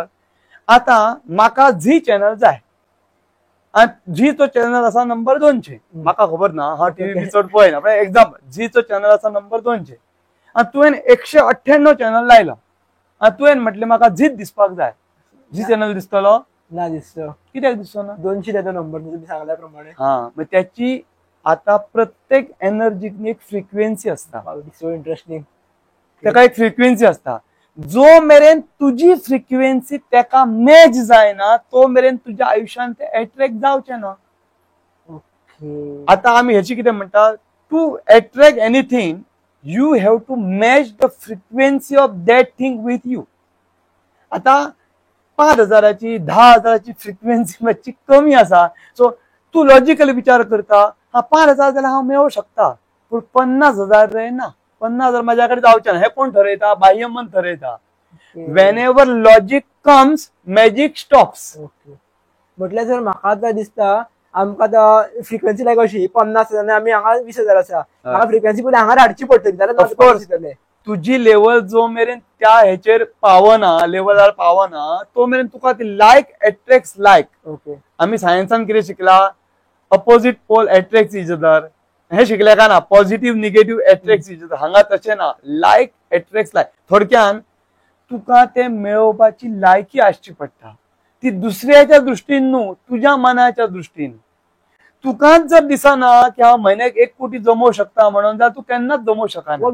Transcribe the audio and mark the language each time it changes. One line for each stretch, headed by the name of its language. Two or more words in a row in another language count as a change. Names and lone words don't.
Konkani: आता म्हाका झी चॅनल जाय आणि झीचो चॅनल आसा नंबर 200. म्हाका खबर ना, हा टीव्ही चड पळयना, पण एक्झाम्पल झीचो चॅनल आसा नंबर 200 आणि तुवें 198 चॅनल लायला आणि तुवें म्हटलें म्हाका झीच दिसपाक जाय. झी चॅनल दिसतलो ना? दिसतो. कित्याक दिसतो ना? 200 त्याचा नंबर तुम्ही सांगल्या प्रमाणे. मग त्याची आता प्रत्येक एनर्जीक एक फ्रिक्वेन्सी असता.
English: so interesting.
Konkani: ताका एक फ्रिक्वेन्सी असता. जो मेरेन तुझी फ्रिक्वेन्सी तेका मॅच जायना तो मेरेन तुझ्या आयुष्यात ते अट्रॅक्ट जावचे ना. आता आम्ही ह्याची कितें म्हणटा,
English: to attract anything you have to match the frequency of that thing with you.
Konkani: आता 5,000ची 10,000ची फ्रिक्वेन्सी मातशी कमी आसा. सो तू लॉजिकली विचार करता, हा 5,000 जाल्यार हांव मेळोवंक शकता, पूण 50,000 रे ना, 50,000 माझ्या कडेन जावचे ना. हे कोण ठरयता? बाह्य मन ठरयता.
English: whenever logic comes magic stops.
Konkani: म्हटल्यार जर म्हाका आतां दिसता आमकां आतां फ्रिक्वेन्सी लायक अशी 50,000 आमी हांगा 20,000 आसा, म्हाका फ्रिक्वेन्सी पयली हांगा हाडची पडटली जाल्यार तुजी लेवल जो मेरेन त्या हेचेर पावना, लेवलार पावना, तो मेरेन तुका ती
English: like attracts like.
Konkani: आमी सायन्सान कितें शिकला?
English: opposite pole attracts each other.
Konkani: हे शिकले का ना?
English: positive negative attracts each other.
Konkani: हांगा तशें ना,
English: like attracts like.
Konkani: थोडक्यान तुका ते मेळोवपाची लायकी आसची पडटा. ती दुसऱ्याच्या दृश्टीन न्हू, तुज्या मनाच्या दृश्टीन. तुकाच जर दिसना की हांव म्हयन्याक 1 कोटी जमोवंक शकता म्हणून, जाल्यार तू केन्नाच जमोवंक शकना.